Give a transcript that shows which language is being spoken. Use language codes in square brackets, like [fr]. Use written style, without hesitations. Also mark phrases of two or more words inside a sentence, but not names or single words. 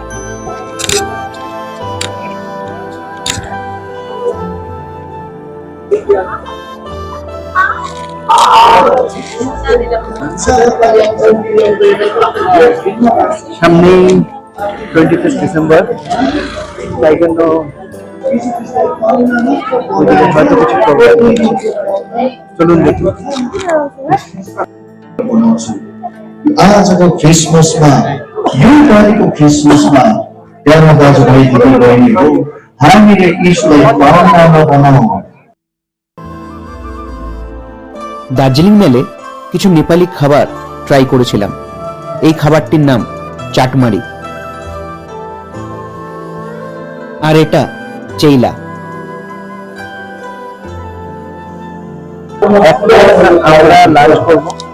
[bn] সামনে 25 ডিসেম্বর, তাই জন্য হয়তো কিছু প্রোগ্রাম হচ্ছে। চলুন দেখি। [ne] आजको क्रिसमसमा यो पालिको क्रिसमसमा प्यारो दाजुभाइ दिदीबहिनीहरू हामीले यसलाई पावनमा बनाऊ। [bn] দার্জিলিং মেলে কিছু নেপালি খাবার ট্রাই করেছিলাম। এই খাবারটির নাম চাটমারি, আর এটা চেইলা। আমরা লাঞ্চ করবো।